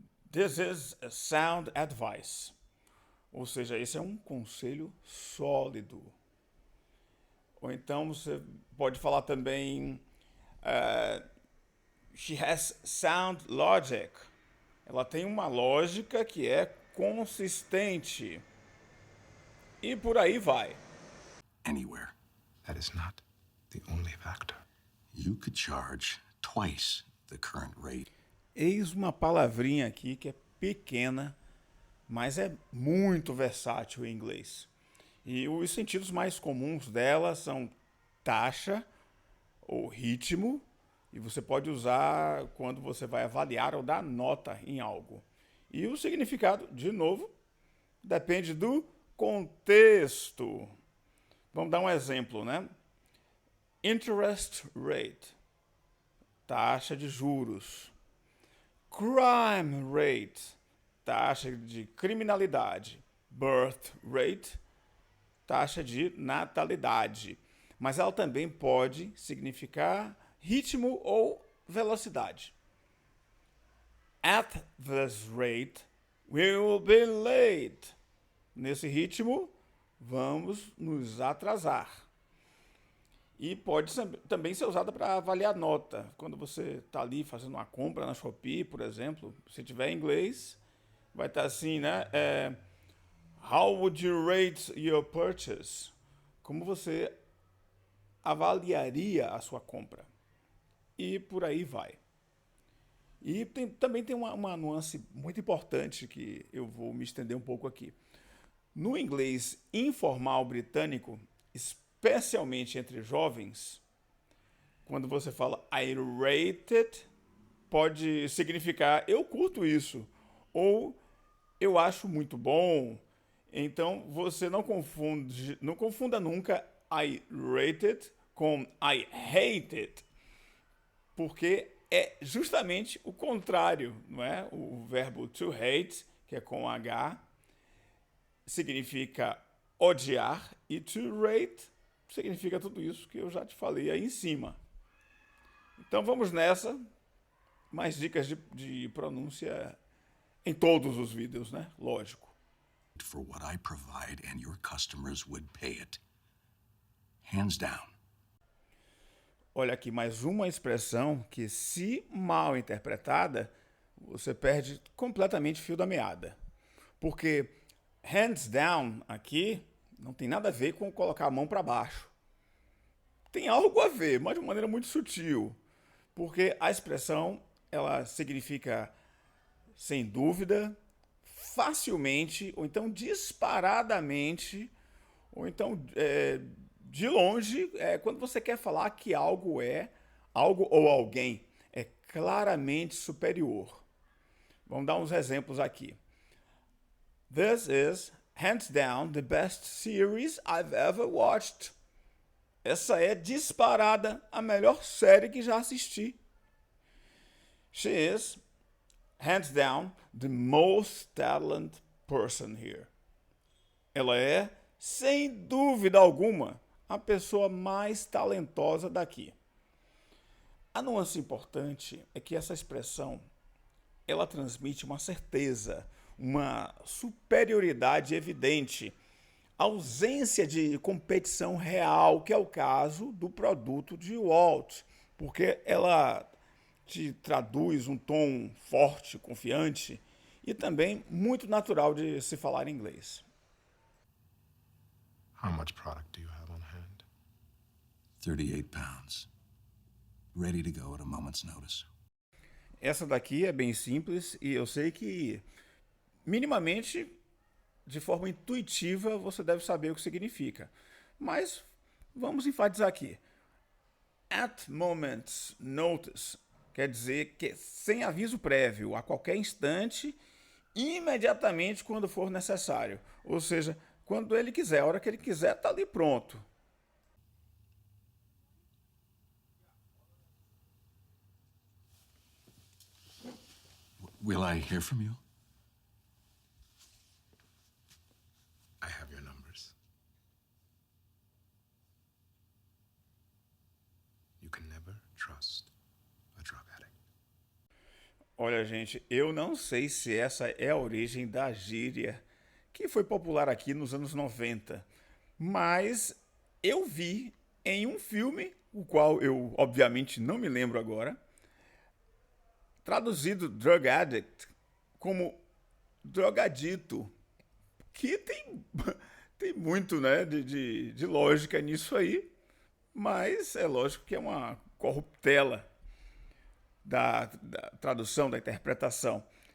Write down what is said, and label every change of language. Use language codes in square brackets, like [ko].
[en] This is a sound advice. [pt] Ou seja, esse é um conselho sólido. Ou então você pode falar também [en] she has sound logic. [pt] Ela tem uma lógica que é consistente. E por aí vai. [en] Anywhere. That is not the only factor. You could charge twice the current rate. [pt] Eis uma palavrinha aqui que é pequena, mas é muito versátil em inglês. E os sentidos mais comuns dela são taxa ou ritmo, e você pode usar quando você vai avaliar ou dar nota em algo. E o significado, de novo, depende do contexto. Vamos dar um exemplo, né? Interest rate, taxa de juros. Crime rate, taxa de criminalidade. Birth rate, taxa de natalidade. Mas ela também pode significar ritmo ou velocidade. [en] At this rate, we will be late. [pt] Nesse ritmo, vamos nos atrasar. E pode também ser usada para avaliar nota. Quando você está ali fazendo uma compra na Shopee, por exemplo, se tiver em inglês, vai estar assim, né? [en] How would you rate your purchase? [pt] Como você avaliaria a sua compra? E por aí vai. E também tem uma nuance muito importante que eu vou me estender um pouco aqui. No inglês informal britânico, especialmente entre jovens, quando você fala [en] I rate it, [pt] pode significar eu curto isso, ou eu acho muito bom. Então você não confunda nunca [en] I rate it [pt] com [en] I hate it, [pt] porque é justamente o contrário, não é? O verbo to hate, que é com H, significa odiar, e to rate significa tudo isso que eu já te falei aí em cima. Então vamos nessa. Mais dicas de pronúncia em todos os vídeos, né? Lógico. [en] For what I provide and your customers would pay it. Hands down. [pt] Olha aqui, mais uma expressão que, se mal interpretada, você perde completamente o fio da meada. Porque hands down aqui não tem nada a ver com colocar a mão para baixo. Tem algo a ver, mas de uma maneira muito sutil. Porque a expressão, ela significa sem dúvida, facilmente, ou então disparadamente, ou então de longe, quando você quer falar que algo ou alguém é claramente superior. Vamos dar uns exemplos aqui. [en] This is, hands down, the best series I've ever watched. [pt] Essa é disparada a melhor série que já assisti. [en] She is, hands down, the most talented person here. [pt] Ela é, sem dúvida alguma, a pessoa mais talentosa daqui. A nuance importante é que essa expressão, ela transmite uma certeza, uma superioridade evidente, ausência de competição real, que é o caso do produto de Walt, porque ela te traduz um tom forte, confiante e também muito natural de se falar em inglês. [en] How much product do you have on hand? 38 pounds. Ready to go at a moment's notice. [pt] Essa daqui é bem simples e eu sei que, minimamente, de forma intuitiva, você deve saber o que significa. Mas vamos enfatizar aqui. [en] At moment's notice [pt] quer dizer que sem aviso prévio, a qualquer instante, imediatamente quando for necessário. Ou seja, quando ele quiser, a hora que ele quiser, está ali pronto. [en] Will I hear from you? I have your numbers. You can never trust a drug addict. [pt] Olha, gente, eu não sei se essa é a origem da gíria que foi popular aqui nos anos 90, mas eu vi em um filme, o qual eu obviamente não me lembro agora, traduzido drug addict como drogadito, que tem muito, né, de lógica nisso aí, mas é lógico que é uma corruptela da tradução, da interpretação.